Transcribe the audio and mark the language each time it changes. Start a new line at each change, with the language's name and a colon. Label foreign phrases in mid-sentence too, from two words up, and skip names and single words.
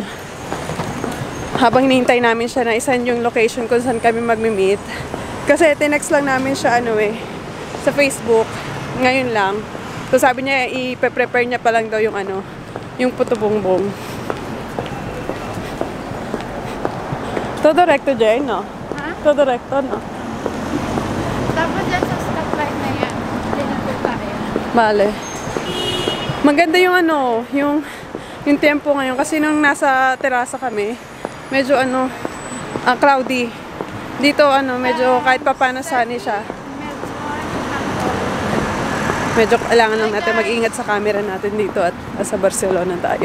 Filipino: Habang hinihintay namin siya na isend yung location kung saan kami magmi-meet. Kasi tinext lang namin siya sa Facebook. Ngayon lang. So sabi niya i-prepare niya pa lang daw yung yung puto bongbong.
Spanish: Todo recto dyan, no? Ha? Todo recto, no?
Filipino: Tapos dyan sa stoplight na yan. Hindi na po tayo. Bale. Maganda yung yung tempo ngayon. Kasi nung nasa terasa kami, medyo cloudy. Dito medyo kahit pa paano sunny siya. Medyo kailangan lang natin mag-ingat sa camera natin dito at sa Barcelona tayo.